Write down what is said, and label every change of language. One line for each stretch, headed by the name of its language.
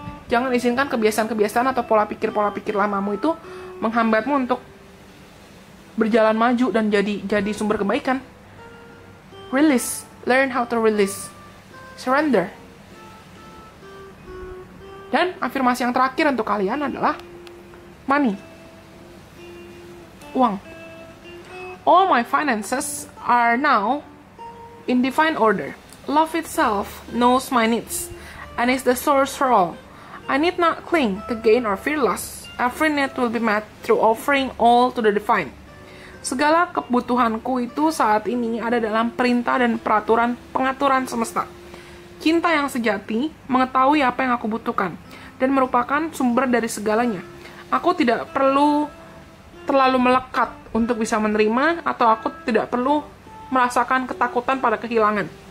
Indonesian: Jangan izinkan kebiasaan-kebiasaan atau pola pikir lamamu itu menghambatmu untuk berjalan maju dan jadi sumber kebaikan. Release.
English: Learn how to release. Surrender.
Indonesian: Dan afirmasi yang terakhir untuk kalian adalah money. Uang.
English: All my finances are now in divine order. Love itself knows my needs and is the source for all. I need not cling to gain or fear loss. Every need will be met through offering all to the divine.
Indonesian: Segala kebutuhanku itu saat ini ada dalam perintah dan pengaturan semesta. Cinta yang sejati mengetahui apa yang aku butuhkan dan merupakan sumber dari segalanya. Aku tidak perlu terlalu melekat untuk bisa menerima, atau aku tidak perlu merasakan ketakutan pada kehilangan.